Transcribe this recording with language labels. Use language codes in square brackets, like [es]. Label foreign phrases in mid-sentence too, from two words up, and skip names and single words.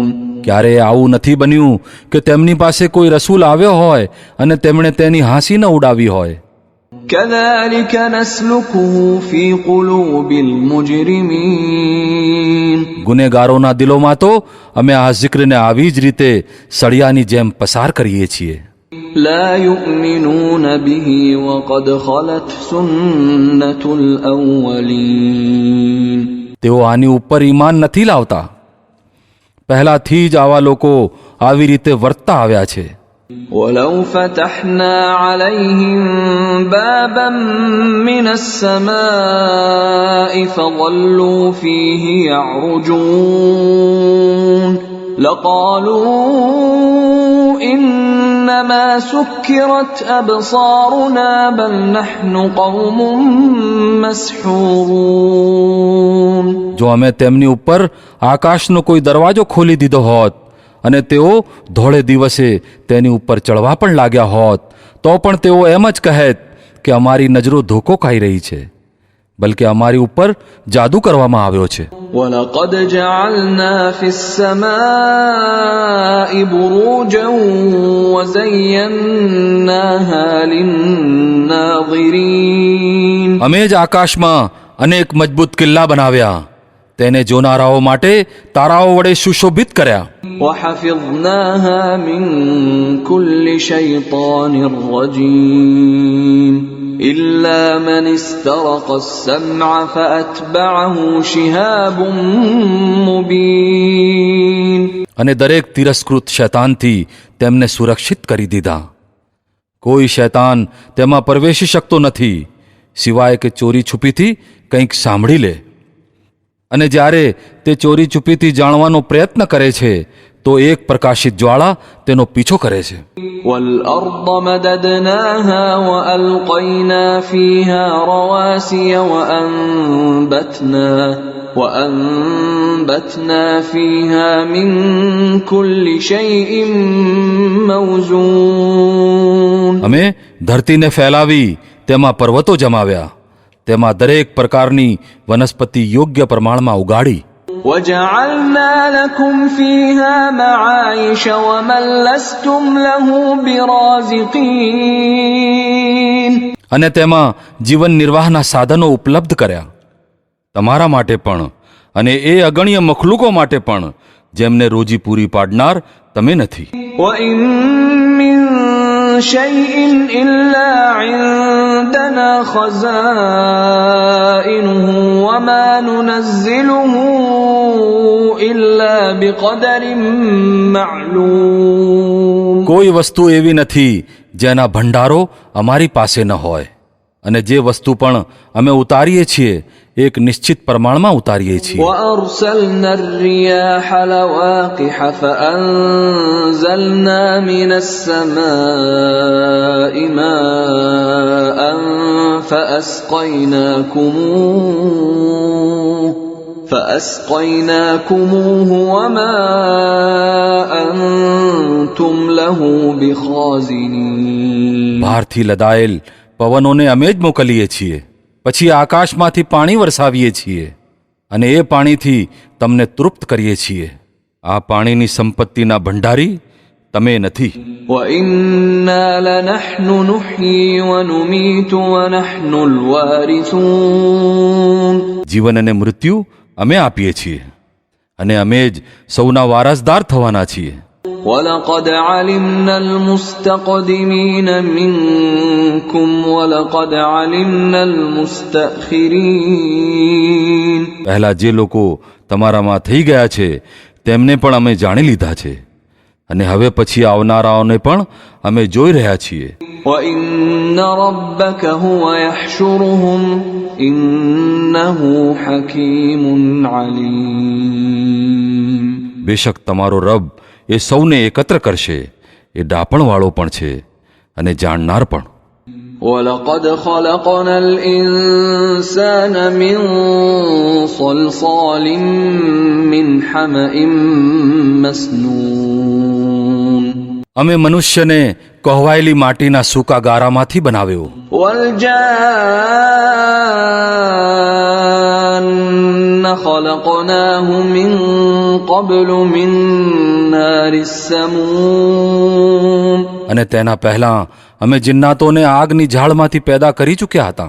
[gu] ક્યારે આવું નથી બન્યું કે તેમની પાસે કોઈ રસૂલ આવ્યો હોય અને તેમણે તેની હાંસી ન ઉડાવી હોય. [ar] كذلك نسلكه في قلوب المجرمين. [gu] ગુનેગારોના દિલોમાં તો અમે આ zikરને આવી જ રીતે સળિયાની જેમ પસાર કરીએ છીએ. [ar] لا يؤمنون به وقد خلت سنة الأولين. [gu] તેઓ આની ઉપર ઈમાન નથી લાવતા. પહેલાથી જ આવા લોકો આવી રીતે વર્તતા આવ્યા છે. [ar] ولو فتحنا عليهم بابا من السماء فظلوا فيه يعرجون لقالوا إنما سكرت أبصارنا بل نحن قوم مسحورون. [gu] જો અમે તેમની ઉપર આકાશનો કોઈ દરવાજો ખોલી દીધો હોત અને તેઓ ધોળે દિવસે તેની ઉપર ચડવા પણ લાગ્યા હોત તો પણ તેઓ એમ જ કહેત કે અમારી નજરો ધોકો ખાઈ રહી છે, બલકે અમારી ઉપર જાદુ કરવામાં આવ્યો છે. [ar] ولقد جعلنا في السماء بروجا وزيناها للناظرين. [gu] અમે જ આકાશમાં અનેક મજબૂત કિલ્લા બનાવ્યા તેને જોનારાઓ માટે તારાઓ વડે સુશોભિત કર્યા, [ar] وحفظناها من كل شيطان رجيم إلا من استرق السمع فأتبعه شهاب مبين [gu] અને દરેક તિરસ્કૃત શૈતાનથી તેમને સુરક્ષિત કરી દીધા. કોઈ શૈતાન તેમાં પ્રવેશી શકતો નથી સિવાય કે ચોરી છુપીથી કંઈક સાંભળી લે. અને જ્યારે તે ચોરી છુપીથી જાણવાનો પ્રયત્ન કરે છે તો એક પ્રકાશિત જ્વાળા તેનો પીછો કરે છે. [ar] والأرض مددناها وألقينا فيها رواسي وأنبتنا فيها من كل شيء موزون [gu] અમે ધરતીને ફેલાવી, તેમાં પર્વતો જમાવ્યા, તેમાં દરેક પ્રકારની વનસ્પતિ યોગ્ય પ્રમાણમાં ઉગાડી. [ar] وجعلنا لكم فيها معايش ومن لستم له برازقين [gu] અને તેમાં જીવન નિર્વાહના સાધનો ઉપલબ્ધ કર્યા, તમારા માટે પણ અને એ અગણ્ય મખલુકો માટે પણ જેમને રોજી પૂરી પાડનાર તમે નથી. [ar] وإن من شيء إلا عندنا خزائنه وما ننزله إلا بقدر معلوم [gu] કોઈ વસ્તુ એવી નથી જેના ભંડારો અમારી પાસે ન હોય, અને જે વસ્તુ પણ અમે ઉતારીએ છીએ એક નિશ્ચિત પ્રમાણમાં ઉતારીએ છીએ. [ar] وأرسلنا الرياح لواقح فأنزلنا من السماء ماء فأسقيناكموه وما أنتم له بخازنين [gu] બહારથી લદાયેલ પવનોને અમે જ મોકલીએ છીએ, પછી આકાશમાંથી પાણી વરસાવીએ છીએ અને એ પાણીથી તમને તૃપ્ત કરીએ છીએ. આ પાણીની સંપત્તિના ભંડારી તમે નથી. [ar] وإنا لنحن نحيي ونميت ونحن الوارثون [gu] જીવન અને મૃત્યુ અમે આપીએ છીએ અને અમે જ સૌના વારસદાર થવાના છીએ. [ar] ولقد علمنا المستقدمين منكم ولقد علمنا المستأخرين [gu] પહેલા જે લોકો તમારામાં થઈ ગયા છે તેમને પણ અમે જાણી લીધા છે અને હવે પછી આવનારાઓને પણ અમે જોઈ રહ્યા છીએ. [ar] وإن ربك هو يحشرهم إنه حكيم عليم [gu] બેશક તમારો રબ એ સૌને એકત્ર કરશે, એ ડાપણવાળો પણ છે અને જાણનાર પણ. [ar] ولقد خلقنا الإنسان من صلصال من حمأ مسنون [gu] અમે મનુષ્યને કહેવાયેલી માટીના સૂકા ગારામાંથી બનાવ્યો [ar] والجان خلقناه من قبل من نار السموم [gu] અને તેના પહેલા અમે જિન્નાતોને આગની ઝાડમાંથી પેદા કરી ચૂક્યા હતા.